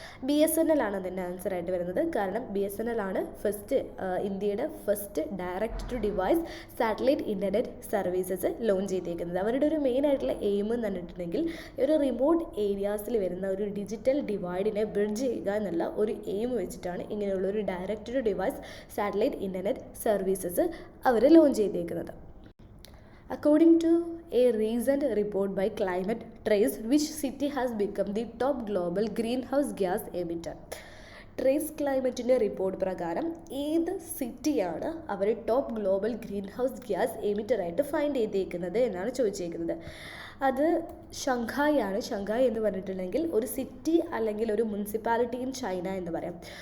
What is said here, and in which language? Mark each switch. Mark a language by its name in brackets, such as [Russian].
[Malayalam] BSNL ആണ് അതിൻ്റെ answer ആയിട്ട് വരുന്നത്. കാരണം BSNL ആണ് ഇന്ത്യയുടെ first direct to device satellite internet services launch ചെയ്തേക്കുന്നത്. അവരുടെ ഒരു മെയിൻ ആയിട്ടുള്ള എയിം എന്ന് പറഞ്ഞിട്ടുണ്ടെങ്കിൽ ഒരു റിമോട്ട് ഏരിയാസിൽ വരുന്ന ഒരു ഡിജിറ്റൽ ഡിവൈഡിനെ ബ്രിഡ്ജ് ചെയ്യുക എന്നുള്ള ഒരു എയിം വെച്ചിട്ടാണ് ഇങ്ങനെയുള്ള ഒരു direct to device satellite internet services our launch ചെയ്തേക്കുന്നത്. [English] According to a recent report by Climate Trace, which city has become the top global greenhouse gas emitter? [Malayalam] Trace ക്ലൈമറ്റിൻ്റെ report പ്രകാരം ഏത് സിറ്റിയാണ് അവർ top global green house gas എമിറ്ററായിട്ട് find ചെയ്തേക്കുന്നത് എന്നാണ് ചോദിച്ചേക്കുന്നത്. അത് ഷങ്ഹായ് ആണ്. ഷങ്ഹായ് എന്ന് പറഞ്ഞിട്ടുണ്ടെങ്കിൽ ഒരു സിറ്റി അല്ലെങ്കിൽ ഒരു മുനിസിപ്പാലിറ്റി ഇൻ ചൈന എന്ന് പറയാം.